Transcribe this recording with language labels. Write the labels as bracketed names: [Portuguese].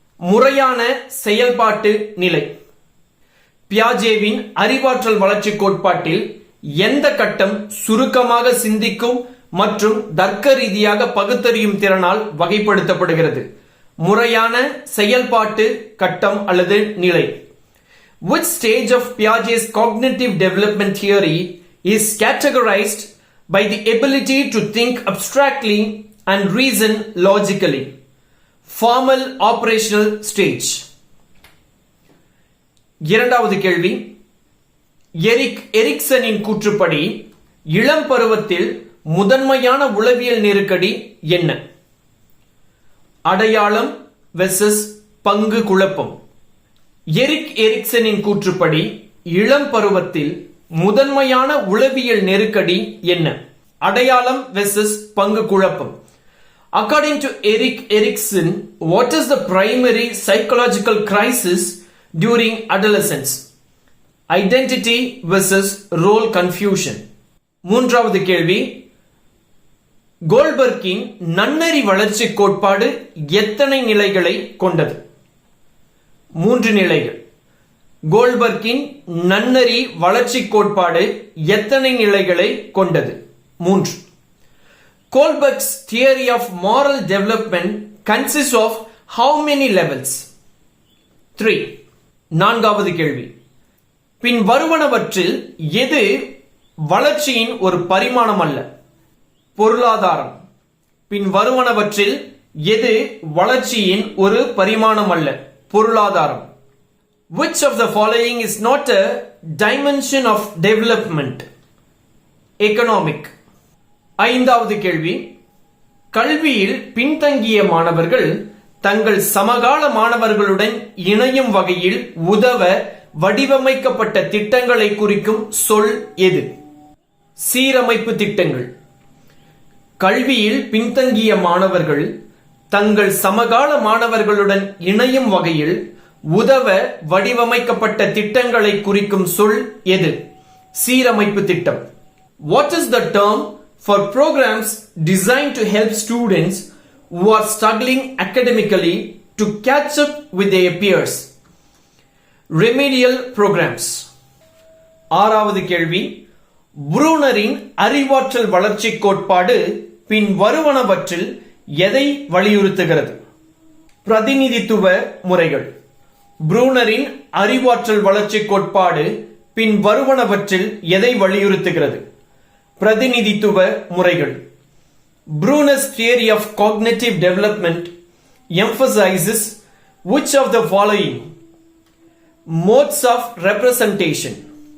[Tamil] முறையான செயல்பாட்டு நிலை. பியாஜேவின் அறிவாற்றல் வளர்ச்சி கோட்பாட்டில் எந்த கட்டம் சுருக்கமாக சிந்திக்கும் மற்றும் தர்க்க ரீதியாக பகுத்தறியும் திறனால் வகைப்படுத்தப்படுகிறது? முறையான செயல்பாட்டு கட்டம் அல்லது நிலை. [English] Which stage of Piaget's cognitive development theory is categorized by the ability to think abstractly and reason logically? Formal operational stage. [Tamil] இரண்டாவது கேள்வி, எரிக்சனின் கூற்றுப்படி இளம் பருவத்தில் முதன்மையான உளவியல் நெருக்கடி என்ன? அடையாளம் வெர்சஸ் பங்கு குழப்பம். எரிக்சனின் கூற்றுப்படி இளம் பருவத்தில் முதன்மையான உளவியல் நெருக்கடி என்ன? அடையாளம் வெர்சஸ் பங்கு குழப்பம். [English] According to Erikson, what is the primary psychological crisis during adolescence? Identity versus role confusion. [Tamil] மூன்றாவது கேள்வி, கோல்பர்க்கின் நன்னறி வளர்ச்சி கோட்பாடு எத்தனை நிலைகளை கொண்டது? 3 நிலைகள். கோல்பர்க்கின் நன்னறி வளர்ச்சி கோட்பாடு எத்தனை நிலைகளை கொண்டது? 3. [English] Kohlberg's theory of moral development consists of how many levels? [Tamil] 3. நான்காவது கேள்வி. பின் வருவனவற்றில் எது வளர்ச்சியின் ஒரு பரிமாணம் அல்ல? பொருளாதாரம். பின் வருவனவற்றில் எது வளர்ச்சியின் ஒரு பரிமாணம் அல்ல? பொருளாதாரம். [English] Which of the following is not a dimension of development? Economic. [Tamil] ஐந்தாவது கேள்வி. கல்வியில் பின்தங்கிய மாணவர்கள் தங்கள் சமகால மாணவர்களுடன் இணையும் வகையில் உதவ வடிவமைக்கப்பட்ட திட்டங்களை குறிக்கும் சொல் எது? சீரமைப்பு திட்டங்கள். கல்வியில் பின்தங்கிய மாணவர்கள் தங்கள் சமகால மாணவர்களுடன் இணையும் வகையில் உதவ வடிவமைக்கப்பட்ட திட்டங்களை குறிக்கும் சொல் எது? சீரமைப்பு திட்டம். [English] What is the term for programs designed to help students who are struggling academically to catch up with their peers? Remedial programs. [Tamil] ஆறாவது கேள்வி. புரூனரின் அறிவாற்றல் வளர்ச்சி கோட்பாடு பின் வருவனவற்றில் எதை வலியுறுத்துகிறது? பிரதிநிதித்துவ முறைகள். புரூனரின் அறிவாற்றல் வளர்ச்சி கோட்பாடு பின் வருவனவற்றில் எதை வலியுறுத்துகிறது? பிரதிநிதித்துவ முறைகள். [English] Bruner's theory of cognitive development emphasizes which of the following modes of representation?